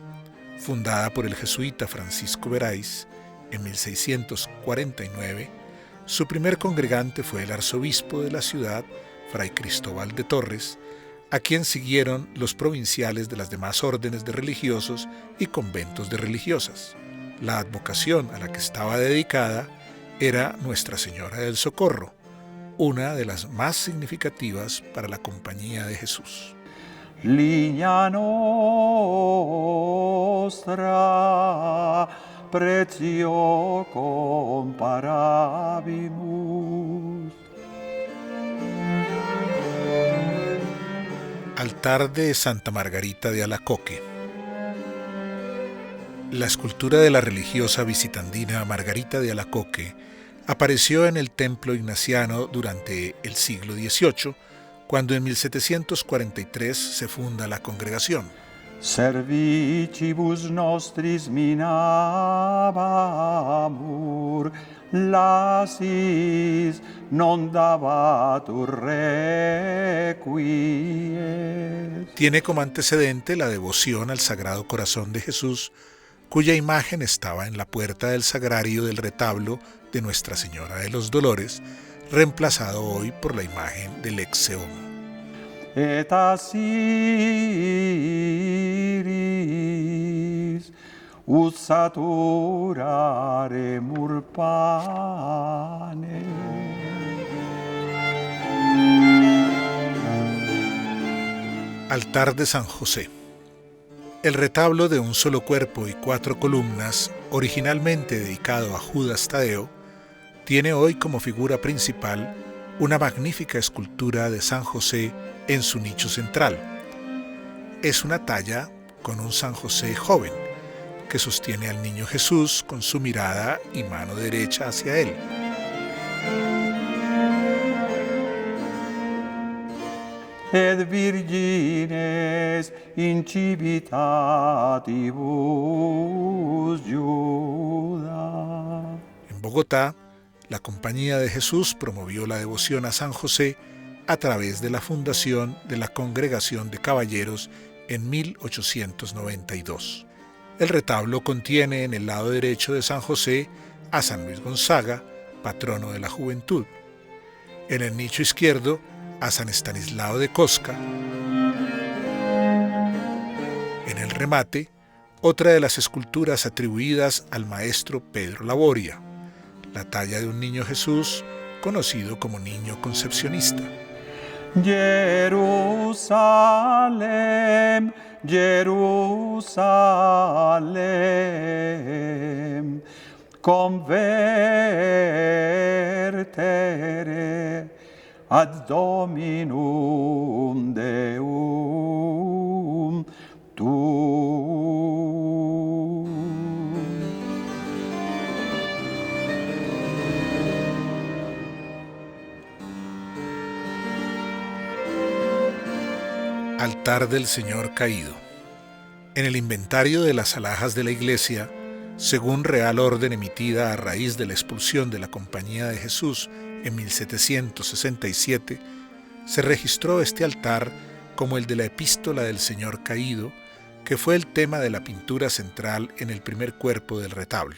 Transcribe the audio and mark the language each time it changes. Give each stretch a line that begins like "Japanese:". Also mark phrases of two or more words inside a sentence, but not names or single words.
Spanish: Fundada por el jesuita Francisco Berais en 1649, su primer congregante fue el arzobispo de la ciudad, Fray Cristóbal de Torres, a quien siguieron los provinciales de las demás órdenes de religiosos y conventos de religiosas. La advocación a la que estaba dedicada era Nuestra Señora del Socorro, una de las más significativas para la Compañía de Jesús.
Latin: Ligna nostra pretio comparabimus.
Spanish: Altar de Santa Margarita de Alacoque. La escultura de la religiosa visitandina Margarita de Alacoque apareció en el templo ignaciano durante el siglo XVIII, cuando en 1743 se funda la congregación.
Latin: Servicibus nostris minabamur, lasis non dabatur requies.
Spanish: Tiene como antecedente la devoción al Sagrado Corazón de Jesús, cuya imagen estaba en la puerta del sagrario del retablo de Nuestra Señora de los Dolores, reemplazado hoy por la imagen del ex homo.
Latin: Et asiris ut saturaremur pane.
Spanish: Altar de San José. El retablo de un solo cuerpo y 4 columnas, originalmente dedicado a Judas Tadeo, tiene hoy como figura principal una magnífica escultura de San José en su nicho central. Es una talla con un San José joven, que sostiene al niño Jesús con su mirada y mano derecha hacia él.
Latin: Et virgines incivitatibus Iuda.
Spanish: En Bogotá, la Compañía de Jesús promovió la devoción a San José a través de la fundación de la Congregación de Caballeros en 1892. El retablo contiene en el lado derecho de San José a San Luis Gonzaga, patrono de la juventud. En el nicho izquierdo, a San Estanislao de Cosca. En el remate, otra de las esculturas atribuidas al maestro Pedro Laboria, la talla de un niño Jesús conocido como niño concepcionista.
Latin: Jerusalem, Jerusalem, convertere ad Dominum Deum tuum.
Spanish: Altar del Señor Caído. En el inventario de las alhajas de la Iglesia, según real orden emitida a raíz de la expulsión de la Compañía de Jesús en 1767, se registró este altar como el de la Epístola del Señor Caído, que fue el tema de la pintura central en el primer cuerpo del retablo.